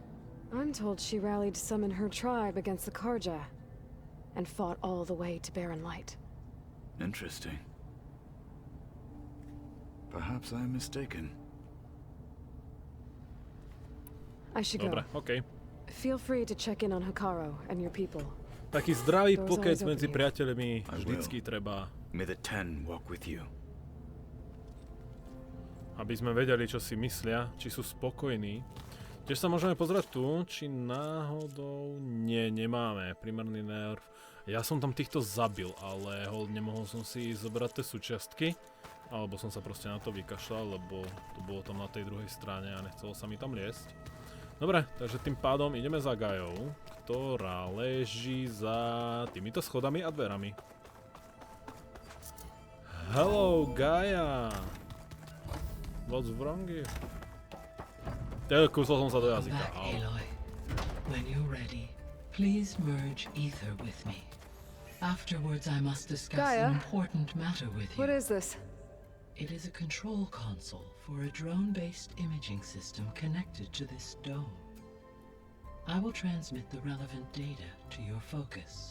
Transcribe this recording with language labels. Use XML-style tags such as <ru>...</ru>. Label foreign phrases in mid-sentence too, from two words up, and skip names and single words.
<en>I'm told she rallied some in her tribe against the Karja, and fought all the way to Barren Light. Interesting. Perhaps I'm mistaken. I should go.</en> <sk>Dobre, OK.</sk> <en>Feel free to check in on Hikaru and your people.</en> <sk>Taký zdravý</sk> <en>Doors</en> <sk>pokec</sk> <en>always open</en> <sk>medzi</sk> <en>here.</en> <sk>priateľmi</sk> <en>I</en> <sk>vždycky</sk> <en>will.</en> <sk>treba,</sk> <en>May the Ten walk with you.</en> <sk>aby sme vedeli, čo si myslia, či sú spokojní. Tiež sa môžeme pozrieť tu, či náhodou... Nie, nemáme. Primárny nerv. Ja som tam týchto zabil, ale nemohol som si zobrať tie súčiastky. Alebo som sa proste na to vykašľal, lebo to bolo tam na tej druhej strane a nechcelo sa mi tam liesť. Dobre, takže tým pádom ideme za Gaiou, ktorá leží za týmito schodami a dverami.</sk> <en>Hello, Gaia! What's wrong here?</en> <sk>Kúsol som sa do</sk> <en>Come</en> <sk>jazyka.</sk> <en>back,</en> <sk>Au.</sk> <en>Aloy. When you're ready, please merge Aether with me. Afterwards, I must discuss Gaia? an important matter with you. What is this? It is a control console for a drone-based imaging system connected to this dome. I will transmit the relevant data to your focus.</en>